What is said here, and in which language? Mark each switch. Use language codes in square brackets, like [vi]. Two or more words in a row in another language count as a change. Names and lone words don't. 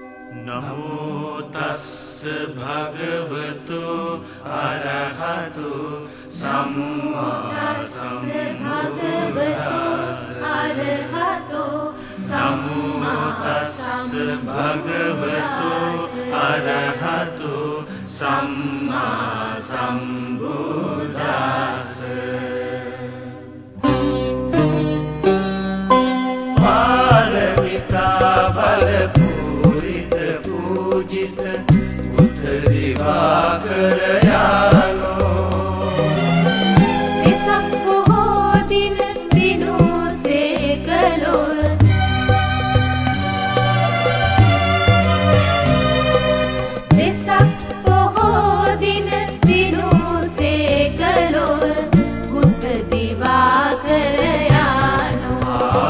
[pi] නමෝ තස්ස භගවතු අරහතු සම්මා සම්බුද්දස්ස නමෝ තස්ස භගවතු අරහතු සම්මා සම්බුද්දස්ස [si] පාරමිතා බල දිවාකර යානෝ වෙසක් බොහෝ දින දිනුසේ කළොත් වෙසක් බොහෝ දින දිනුසේ කළොත් බුද්ධ දිවාකර යානෝ